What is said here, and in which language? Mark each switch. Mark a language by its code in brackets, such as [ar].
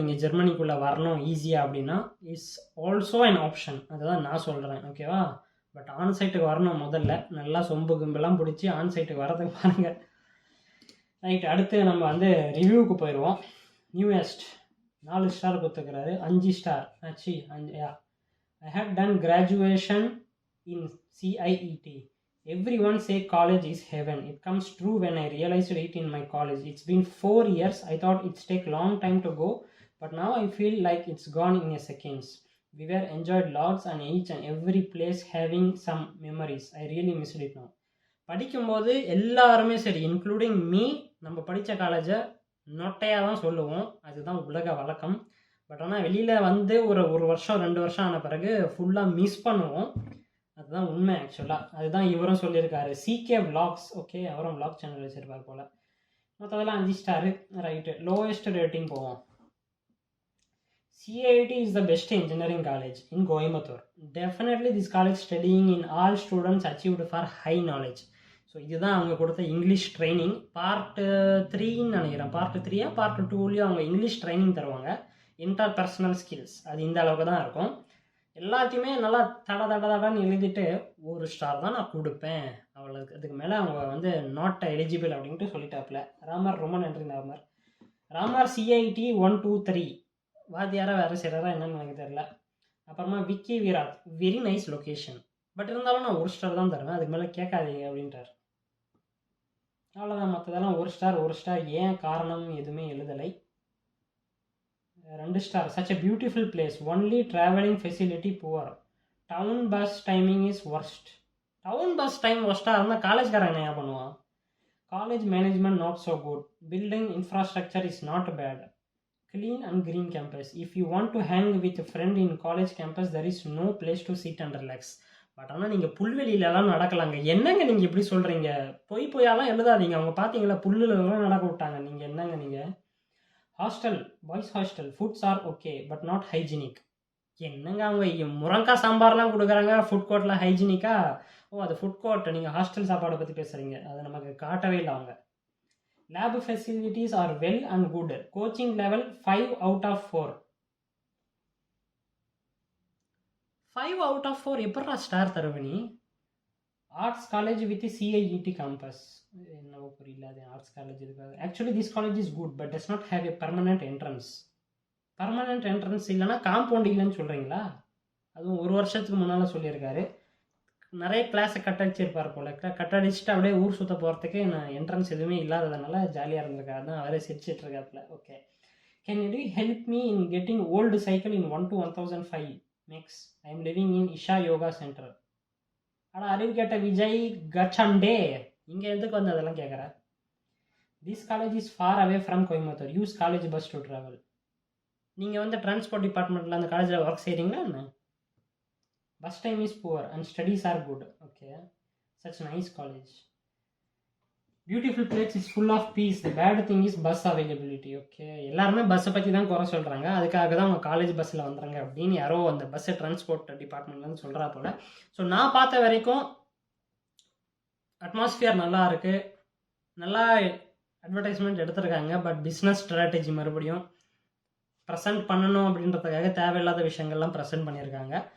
[ta] நீங்கள் ஜெர்மனிக்குள்ளே வரணும் ஈஸியாக அப்படின்னா [en] Is also an option. [ta] அதுதான் நான் சொல்கிறேன். ஓகேவா? பட் ஆன் சைட்டுக்கு வரணும். முதல்ல நல்லா சொம்பு கும்பெல்லாம் பிடிச்சி ஆன் சைட்டுக்கு வரதுக்கு பாருங்கள். ரைட், அடுத்து நம்ம வந்து ரிவ்யூவுக்கு போயிடுவோம். நியூயஸ்ட் 4 ஸ்டார் கொடுத்துக்கிறாரு, 5 ஸ்டார் ஆச்சு. [en] 5 I had done graduation in CIET. Everyone say college is heaven. It comes true when I realized it in my college. It's been 4 years. I thought it's take long time to go, but now I feel like it's gone in a seconds. We were enjoyed lots and each and every place having some memories. I really missed it now. [ta] படிக்கும்போது எல்லாருமே சரி, including me, நம்ம படித்த காலேஜை நொட்டையாக தான் சொல்லுவோம். அதுதான் உலக வழக்கம். பட் ஆனால் வெளியில் வந்து ஒரு வருஷம் 2 வருஷம் ஆன பிறகு ஃபுல்லாக மிஸ் பண்ணுவோம். அதுதான் உண்மை ஆக்சுவலாக. அதுதான் இவரும் சொல்லியிருக்காரு. சிகே விளாக்ஸ், ஓகே, அவரும் விளாக் சேனல் வச்சுருப்பார் போல். மற்றதெல்லாம் 5 ஸ்டாரு. ரைட்டு, லோயஸ்ட் ரேட்டிங் போவோம். [en] CIT is the best engineering college in Coimbatore. Definitely this college studying in all students achieved for high knowledge. [ta] So இதுதான் அவங்க கொடுத்த இங்கிலீஷ் ட்ரைனிங். பார்ட் 3ன்னு நினைக்கிறேன். Part 3 part 2லேயும் அவங்க English training தருவாங்க. Inter personal skills அது இந்த அளவுக்கு தான் இருக்கும். எல்லாத்தையுமே நல்லா தடன்னு எழுதிட்டு 1 ஸ்டார் தான் நான் கொடுப்பேன், அவ்வளோக்கு. அதுக்கு மேலே அவங்க வந்து நாட் எலிஜிபிள் அப்படின்ட்டு சொல்லிட்டாப்புல. ராமர், ரொம்ப நன்றி ராமர். ராமர் CIT 1 2 3 வாத்தியாரா வேறு செய்கிறாரா என்னன்னு எனக்கு தெரியல. அப்புறமா Vicky Virat, [en] very nice location, [ta] but இருந்தாலும் நான் 1 ஸ்டார் தான் தருவேன், அதுக்கு மேலே கேட்காதீங்க அப்படின்றார். அவ்வளோதான். மற்றதெல்லாம் 1 ஸ்டார். ஏன் காரணம் எதுவுமே எழுதலை. 2 star. [en] Such a beautiful place, only traveling facility poor, town bus timing is worst. [ta] Town bus time ஒர்ஸ்ட்டாக இருந்தால் காலேஜ்காரன் என்ன பண்ணுவான்? [en] College management not so good, building infrastructure is not bad, clean and green campus. If you want to hang with a friend in college campus, there is no place to sit and relax. [ta] But ஆனால் நீங்கள் புல்வெளியிலலாம் நடக்கலாங்க. என்னங்க நீங்கள் இப்படி சொல்கிறீங்க? பொய்யாலாம் எழுதாதீங்க. அவங்க பார்த்தீங்களா புல்லுலாம் நடக்க விட்டாங்க. நீங்கள் என்னங்க நீங்கள்? Hostel, boys hostel, [en] Foods are okay but not hygienic. [ta] என்னங்க அவங்க முருங்காய் சாம்பார்லாம் கொடுக்குறாங்க, ஃபுட் கோர்ட்டில் ஹைஜீனிக்கா? ஓ, அது ஃபுட் கோர்ட். நீங்கள் ஹாஸ்டல் சாப்பாடை பற்றி பேசுகிறீங்க, அதை நமக்கு காட்டவே இல்லை அவங்க. [en] Lab facilities are well and good. Coaching level 5 out of 4. 5 out of 4 [ta] எப்படா star தருவனி? Arts college with CIET campus. என்னவோ புரியல, அது ஆர்ட்ஸ் காலேஜ் இருக்காது. [en] Actually this college is good but does not have a permanent entrance. [ta] Permanent entrance இல்லைன்னா compound இல்லைன்னு சொல்கிறீங்களா? அதுவும் 1 வருஷத்துக்கு முன்னால் சொல்லியிருக்காரு. நிறைய கிளாஸை கட்டடிச்சிருப்பார் போல். கட்டடிச்சுட்டு அப்படியே ஊர் சுற்ற போகிறதுக்கு நான் என்ட்ரன்ஸ் எதுவுமே இல்லாததுனால ஜாலியாக இருந்திருக்காரு. தான் அவரே சிரிச்சிட்டு இருக்காப்புல. [en] Okay, can you help me in getting old cycle in 1 to 1005 max? I am living in Isha Yoga centre. [ta] ஆனால் அறிவு கேட்ட விஜய் கச்சண்டே இங்கே எதுக்கு வந்து அதெல்லாம் கேட்குற? [en] This college is far away from Coimbatore, use college bus to travel. [ta] நீங்கள் வந்து டிரான்ஸ்போர்ட் டிபார்ட்மெண்ட்டில் அந்த காலேஜில் ஒர்க் செய்கிறீங்களா என்ன? [en] Bus time is poor and studies are good. Okay, such nice college. Beautiful place is full of peace. The bad thing is bus availability. [ta] Okay, எல்லாருமே பஸ்ஸை பற்றி தான் குறை சொல்கிறாங்க. அதுக்காக தான் அவங்க காலேஜ் பஸ்ஸில் வந்துடுறாங்க அப்படின்னு யாரோ அந்த பஸ்ஸை டிரான்ஸ்போர்ட் டிபார்ட்மெண்ட்லேருந்து சொல்கிறா போல். ஸோ நான் பார்த்த வரைக்கும் அட்மாஸ்ஃபியர் நல்லா இருக்குது, நல்லா அட்வர்டைஸ்மெண்ட் எடுத்திருக்காங்க. பட் பிஸ்னஸ் ஸ்ட்ராட்டஜி மறுபடியும் ப்ரெசென்ட் பண்ணணும் அப்படின்றதுக்காக தேவையில்லாத விஷயங்கள்லாம் ப்ரெசென்ட் பண்ணியிருக்காங்க.